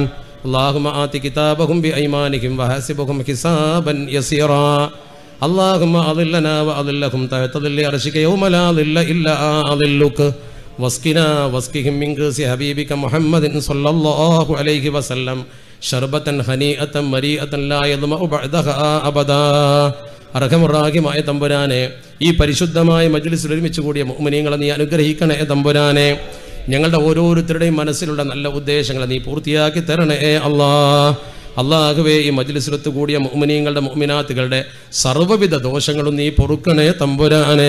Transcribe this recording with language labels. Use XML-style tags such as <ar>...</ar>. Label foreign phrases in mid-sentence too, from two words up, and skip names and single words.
<ar>اللهم آت كتابهم بأيمانهم وحاسبهم حسابا يسيرا. اللهم أظلنا وأظلهم تحت ظل عرشك يوم لا ظل إلا ظلك. واسقنا واسقهم من كأس حبيبك محمد صلى الله عليه وسلم شربة هنيئة مريئة لا يظمأ بعدها أبدا.</ar> <ml>അർഹമുറാഹിമായ തമ്പുരാനെ, ഈ പരിശുദ്ധമായ മജ്ലിസിൽ ഒരുമിച്ച് കൂടിയ മുഅ്മിനീങ്ങളെ നീ അനുഗ്രഹിക്കണേ തമ്പുരാനെ. ഞങ്ങളുടെ ഓരോരുത്തരുടെയും മനസ്സിലുള്ള നല്ല ഉദ്ദേശങ്ങളെ നീ പൂർത്തിയാക്കി തരണേ അല്ലാഹ്. അല്ലാഹുവേ ഈ മജ്ലിസിലത്ത് കൂടിയ മുഅ്മിനീങ്ങളുടെ മുഅ്മിനാത്തുകളുടെ സർവ്വവിധ ദോഷങ്ങളും നീ പൊറുക്കണേ തമ്പുരാനെ.</ml>